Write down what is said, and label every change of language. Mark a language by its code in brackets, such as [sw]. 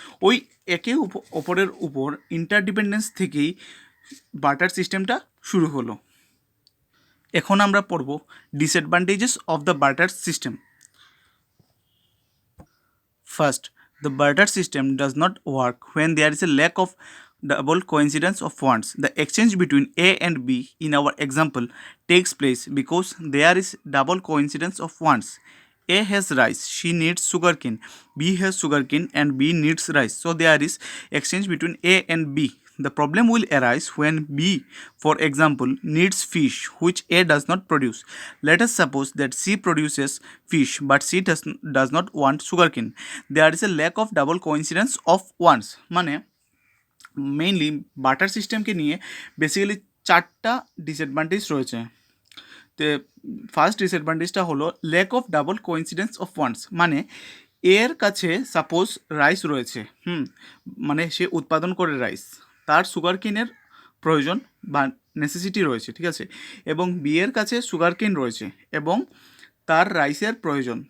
[bn] ওই একে অপরের উপর ইন্টারডিপেন্ডেন্স থেকেই বার্টার সিস্টেমটা শুরু হলো। এখন আমরা পড়ব [en] Disadvantages of the barter system. First, the barter system does not work when there is a lack of double coincidence of wants. The exchange between A and B in our example takes place because there is double coincidence of wants. A has rice, she needs sugarcane. B has sugarcane and B needs rice. So there is exchange between A and B. The problem will arise when B, for example, needs fish which A does not produce. Let us suppose that C produces fish but C does not want sugarcane. There is a lack of double coincidence of wants. [bn] মানে mainly barter সিস্টেমকে নিয়ে basically 4টা disadvantage রয়েছে। তো first ডিসঅ্যাডভান্টেজটা হলো lack of double coincidence of wands. মানে এর কাছে সাপোজ রাইস রয়েছে, মানে সে উৎপাদন করে রাইস, তার সুগার কেনের প্রয়োজন বা নেসেসিটি রয়েছে, ঠিক আছে, এবং বি এর কাছে সুগার কেন রয়েছে এবং তার রাইসের প্রয়োজন।